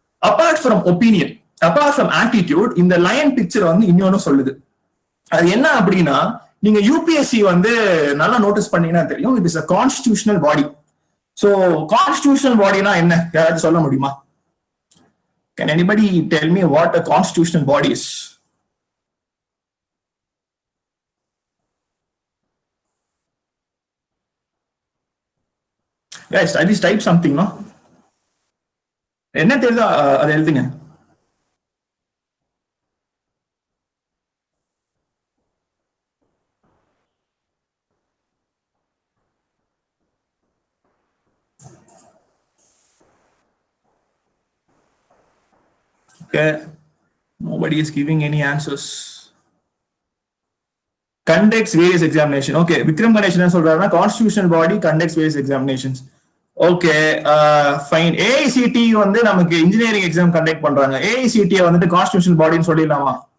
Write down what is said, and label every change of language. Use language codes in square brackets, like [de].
[en] apart from opinion, apart from attitude, [ta] இந்த line picture வந்து இன்னொன்னு சொல்லுது. அது என்ன அப்படின்னா, நீங்க UPSC வந்து நல்லா நோட்டீஸ் பண்ணீங்கன்னா தெரியும், [en] It is a constitutional body. [ta] So constitutional bodyனா என்ன, யாராவது சொல்ல முடியுமா? [en] Can anybody tell me what a constitutional body is? Guys, at least type something, no? [ta] என்ன தெரியுதோ அதை எழுதுங்க. [en] Okay, nobody is giving any answers. Conducts various examination. Okay, Vikram Ganesh [ta] என்ன சொல்றாருன்னா, [en] constitutional body conducts various examinations. Okay, fine. [ta] AICT வந்து நமக்கு engineering exam conduct பண்றாங்க. AICT வந்துட்டு கான்ஸ்டிடியூஷனல் பாடின்னு சொல்லிடலாமா?